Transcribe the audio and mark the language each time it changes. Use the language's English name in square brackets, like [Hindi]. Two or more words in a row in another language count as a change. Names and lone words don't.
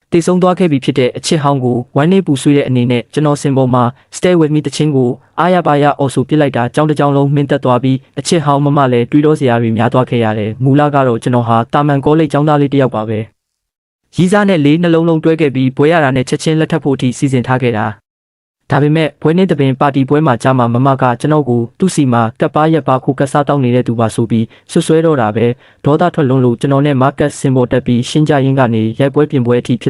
[Burmese] တေဆုံးသွားခဲ့ပြီဖြစ်တဲ့အချစ်ဟောင်းကိုဝမ်းနည်းပူဆွေးတဲ့အနေနဲ့ကျွန်တော်စင်ပေါ်မှာ Stay with me တခြင်းကိုအားရပါရအော်ဆိုပစ်လိုက်တာကြောင်းတစ်ကြောင်းလုံးမင်းသက်သွားပြီးအချစ်ဟောင်းမမလည်းတွေးတော့စရာတွေများသွားခဲ့ရတယ်မူလကတော့ကျွန်တော်ဟာတာမန်ကောလိပ်ကျောင်းသားလေးတစ်ယောက်ပါပဲရီးစားနဲ့လေးနှလုံးလုံးတွဲခဲ့ပြီးဘွဲရတာနဲ့ချက်ချင်းလက်ထပ်ဖို့အထိ စီစဉ်ထားခဲ့တာဒါပေမဲ့ဘွဲနေ့တပင်ပါတီပွဲမှာကြားမှာမမကကျွန်တော်ကိုသူ့စီမှာကပ်ပါရက်ပါခိုးကစားတောင်းနေတဲ့သူပါဆိုပြီးဆွဆွဲတော့တာပဲဒေါသထွက်လွန်းလို့ကျွန်တော်နဲ့မာကတ်စင်ပေါ်တက်ပြီးရှင်းကြရင်းကနေရိုက်ပွဲပြင်ပွဲအထိဖြစ်